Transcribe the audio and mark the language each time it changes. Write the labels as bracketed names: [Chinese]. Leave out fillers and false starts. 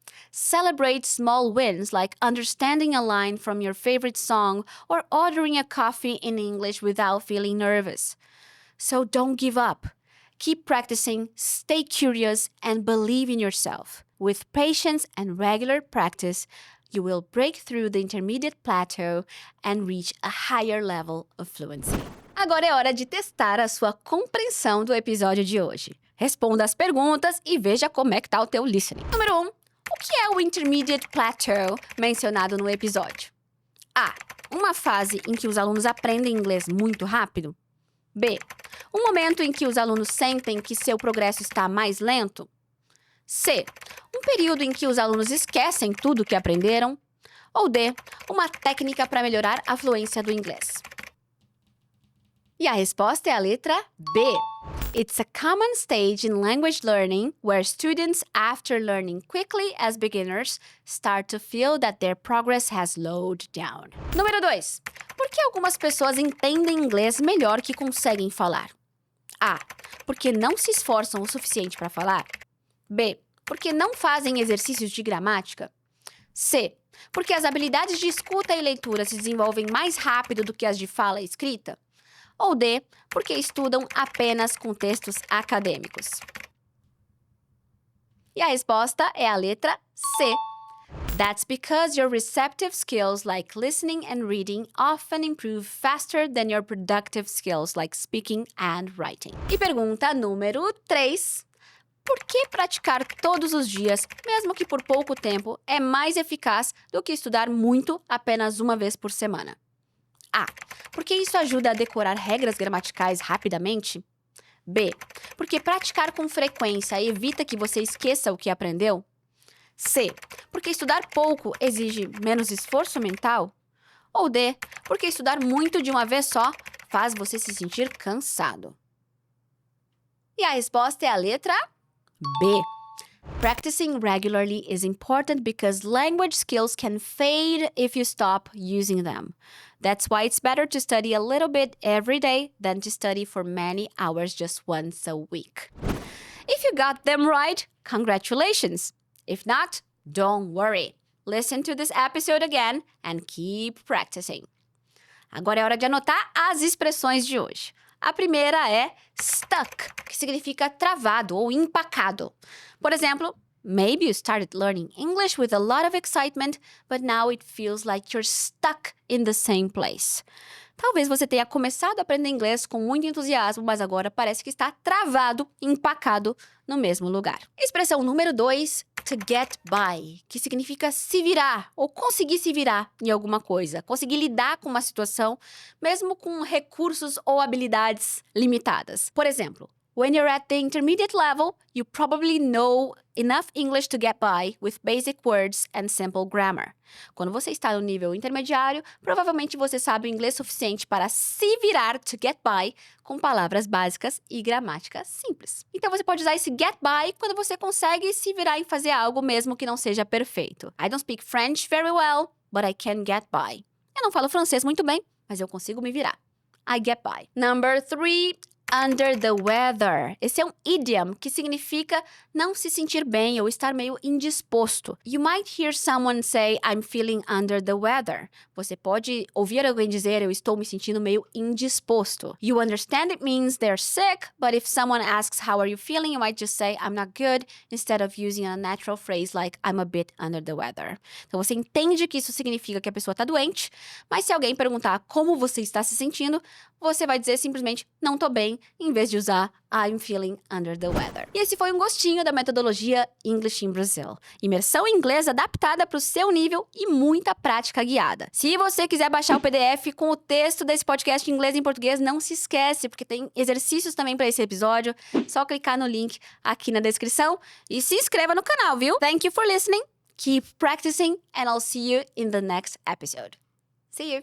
[English] Celebrate small wins like understanding a line from your favorite song or ordering a coffee in English without feeling nervous. So don't give up. Keep practicing, stay curious, and believe in yourself. With patience and regular practice, you will break through the intermediate plateau and reach a higher level of fluency. [Portuguese] Agora é hora de testar a sua compreensão do episódio de hoje. Responda as perguntas e veja como é que tá o teu listening. Número 1. O que é o intermediate plateau mencionado no episódio? A. Uma fase em que os alunos aprendem inglês muito rápido? B. Um momento em que os alunos sentem que seu progresso está mais lento? C. Um período em que os alunos esquecem tudo que aprenderam? Ou D. Uma técnica para melhorar a fluência do inglês? E a resposta é a letra B. [English] It's a common stage in language learning where students, after learning quickly as beginners, start to feel that their progress has slowed down. [Portuguese] Número 2. Por que algumas pessoas entendem inglês melhor que conseguem falar? A. Porque não se esforçam o suficiente para falar? B. Porque não fazem exercícios de gramática? C. Porque as habilidades de escuta e leitura se desenvolvem mais rápido do que as de fala e escrita? Ou D, porque estudam apenas com textos acadêmicos? E a resposta é a letra C. [English] That's because your receptive skills like listening and reading often improve faster than your productive skills like speaking and writing. [Portuguese] E pergunta número 3. Por que praticar todos os dias, mesmo que por pouco tempo, é mais eficaz do que estudar muito apenas uma vez por semana? A. Porque isso ajuda a decorar regras gramaticais rapidamente? B. Porque praticar com frequência evita que você esqueça o que aprendeu? C. Porque estudar pouco exige menos esforço mental? Ou D. Porque estudar muito de uma vez só faz você se sentir cansado? E a resposta é a letra B. [English] Practicing regularly is important because language skills can fade if you stop using them. That's why it's better to study a little bit every day than to study for many hours just once a week. If you got them right, congratulations. If not, don't worry. Listen to this episode again and keep practicing. [Portuguese] Agora é hora de anotar as expressões de hoje. A primeira é stuck, que significa travado ou empacado. Por exemplo, [English] maybe you started learning English with a lot of excitement, but now it feels like you're stuck in the same place. [Portuguese] Talvez você tenha começado a aprender inglês com muito entusiasmo, mas agora parece que está travado, empacado no mesmo lugar. Expressão número 2, to get by, que significa se virar ou conseguir se virar em alguma coisa, conseguir lidar com uma situação, mesmo com recursos ou habilidades limitadas. Por exemplo, [English] when you're at the intermediate level, you probably know enough English to get by with basic words and simple grammar. [Portuguese] Quando você está no nível intermediário, provavelmente você sabe o inglês suficiente para se virar to get by com palavras básicas e gramática simples. Então você pode usar esse get by quando você consegue se virar em fazer algo mesmo que não seja perfeito. [English] I don't speak French very well, but I can get by. [Portuguese] Eu não falo francês muito bem, mas eu consigo me virar. [English] I get by. Number 3, under the weather. [Portuguese] Esse é um idiom que significa não se sentir bem ou estar meio indisposto. [English] You might hear someone say, I'm feeling under the weather. [Portuguese] Você pode ouvir alguém dizer, eu estou me sentindo meio indisposto. [English] You understand it means they're sick, but if someone asks, how are you feeling? You might just say, I'm not good, instead of using a natural phrase like, I'm a bit under the weather. [Portuguese] Então você entende que isso significa que a pessoa está doente, mas se alguém perguntar como você está se sentindo, você vai dizer simplesmente, não tô bem, em vez de usar [English] I'm feeling under the weather. [Portuguese] E esse foi um gostinho da metodologia English in Brazil. Imersão em inglês adaptada para o seu nível e muita prática guiada. Se você quiser baixar o PDF com o texto desse podcast em inglês e em português, não se esquece, porque tem exercícios também para esse episódio. Só clicar no link aqui na descrição e se inscreva no canal, viu? [English] Thank you for listening. Keep practicing and I'll see you in the next episode. See you!